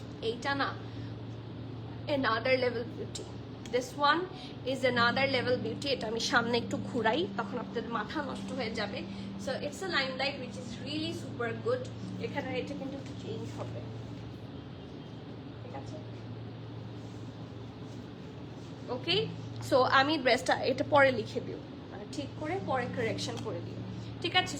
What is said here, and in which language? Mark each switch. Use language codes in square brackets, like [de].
[bn] এইটা না, [en] another level beauty. This one is another level beauty. [bn] এটা আমি সামনে একটু ঘুরাই, তখন আপনাদের মাথা নষ্ট হয়ে যাবে। [en] So it's a limelight which is really super good. [bn] এখানে এটা কিন্তু একটু চেঞ্জ হবে, ঠিক আছে? ওকে, সো আমি ড্রেসটা এটা পরে লিখে দিও, মানে ঠিক করে পরে কারেকশন করে দিও, ঠিক আছে?